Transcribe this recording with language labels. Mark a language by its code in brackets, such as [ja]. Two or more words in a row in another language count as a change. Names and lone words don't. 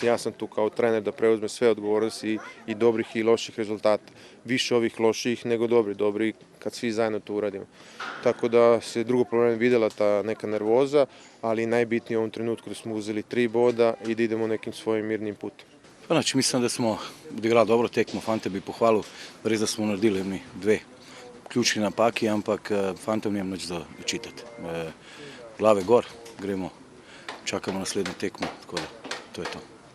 [sr] Ja sam tu kao trener da preuzme sve odgovornosti i dobrih i loših rezultata. Više ovih loših nego dobri kad svi zajedno to uradimo. Tako da se drugo poluvreme videla ta neka nervoza, ali najbitnije u ovom trenutku da smo uzeli 3 boda i da idemo nekim svojim mirnim putem. Znači, mislim da smo odigrali dobro [sl] tekmo, fante bi pohvalil, res da smo naredili 2 ključni napaki, ampak fantom nimam nič za očitati. Glave gor, gremo, čakamo naslednjo tekmo, tako da to je to.